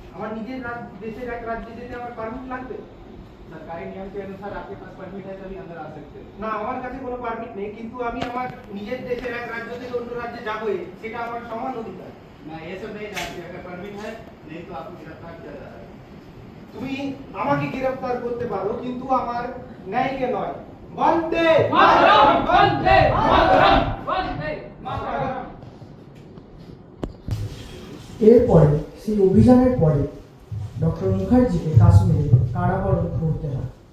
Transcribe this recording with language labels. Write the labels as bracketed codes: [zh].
[bn] আমার নিজের দেশের এক রাজ্যে যেতে আমার পারমিট লাগবে? [hi] सरकारी नियम के अनुसार आपके पास परमिट है तभी अंदर आ सकते हैं। [bn] না, আমার কাছে কোনো পারমিট নেই, কিন্তু আমি আমার নিজের দেশের এক রাজ্য থেকে অন্য রাজ্যে যাবোই, সেটা আমার সমান অধিকার। [hi] मैं ये सब नहीं जानती, अगर परमिट है नहीं तो आपको गिरफ्तार किया जा रहा है। [bn] তুমি আমাকে গ্রেফতার করতে পারো, কিন্তু আমার ন্যায়কে নয়। বন্দে মাতরম বন্দে মাতরম বন্দে মাতরম। এরপরে সেই অভিযানের পরে ডক্টর মুখার্জিকে কাশ্মীরে কারাবরণ করতে হয়।